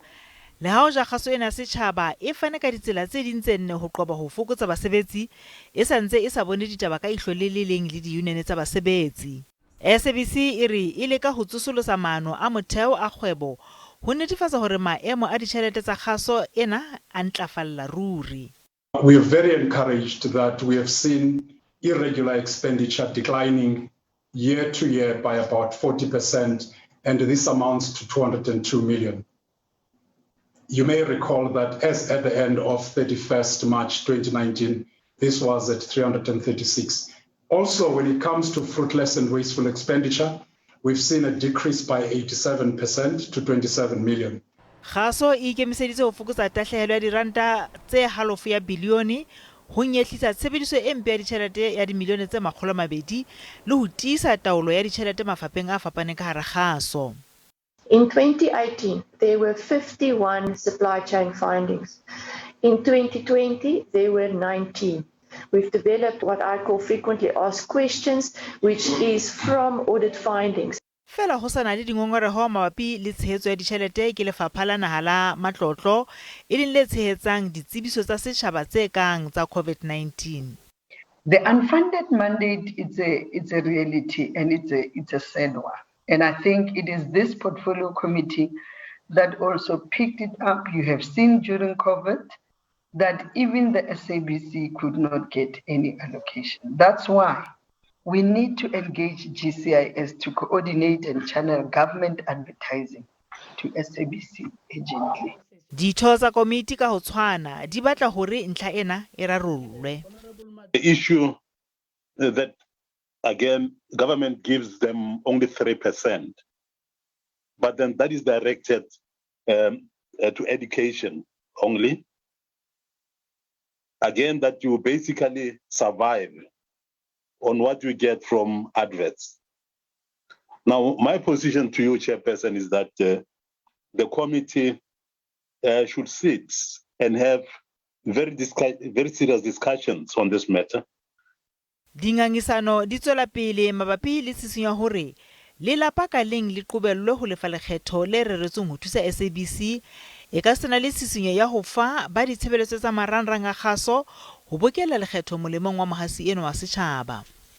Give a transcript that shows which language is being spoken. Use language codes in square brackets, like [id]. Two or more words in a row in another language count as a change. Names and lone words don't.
[st] Le ha o ja kgaso ena setjhaba e fane ka ditsela tse ding tse nne ho qoba ho fokotsa basebetsi e santse e sa bone ditaba ka ihlo le leng le diunione tsa basebetsi. SABC e re e leka ho tsosolosa maano a motheo a kgwebo ho netefatsa hore maemo a ditjhelete tsa kgaso ena a ntlafalla ruri. [en] We are very encouraged that we have seen irregular expenditure declining year to year by about 40%, and this amounts to 202 million. You may recall that as at the end of 31st March 2019, this was at 336. Also, when it comes to fruitless and wasteful expenditure, we've seen a decrease by 87% to 27 million. Kgaso e ikemiseditse ho fokotsa tahlehelo ya diranta tse halofo ya bilione ho nyehlisa tshebediso e mpe ya ditjhelete ya dimilione tse 200 le ho tiisa taolo ya ditjhelete mafapheng a fapaneng ka hara kgaso. In 2018, there were 51 supply chain findings. In 2020, there were 19. We've developed what I call frequently asked questions, which is from audit findings. [st] Fela ho sana le dingongoreho mabapi le tshehetso ya ditjhelete ke lefapha la naha la matlotlo e leng le tshehetsang ditsebiso tsa setjhaba tse kang tsa COVID-19. [en] The unfunded mandate it's a reality, and it's a sad one. And I think it is this portfolio committee that also picked it up. You have seen during COVID that even the SABC could not get any allocation. That's why we need to engage GCIS to coordinate and channel government advertising to SABC urgently. [st] Ditho tsa komiti ka ho tshwana di batla hore ntlha ena e rarollwe. [en] The issue that again government gives them only 3%, but then that is directed to education only. Again, that you basically survive on what you get from adverts. Now, my position to you, Chairperson, is that the committee should sit and have very serious discussions on this matter. [st] Dingangisano di tswela pele mabapi le tshisinyo hore lelapa ka leng le qobellwe ho lefa lekgetho le reretsweng ho thusa SABC e ka sena le tshisinyo ya ho fa ba ditshebeletso tsa marangrang a kgaso ho bokella lekgetho molemong wa mohasi eno wa setjhaba.